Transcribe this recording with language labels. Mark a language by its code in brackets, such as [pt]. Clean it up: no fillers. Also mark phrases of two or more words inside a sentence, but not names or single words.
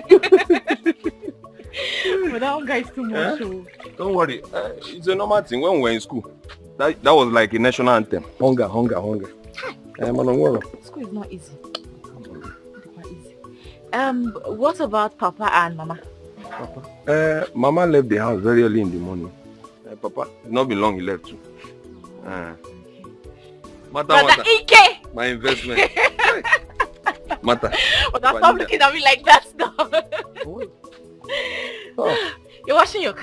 [en] But that hunger is too much. Don't worry. It's a normal thing. When we were in school, that was like a national anthem. Hunger. School is not easy. What about Papa and Mama? Papa? Mama left the house very early in the morning. Papa, it's not been long he left too. Mata. Ike! My investment. Mata. But stop looking at me like that now. You're washing your car?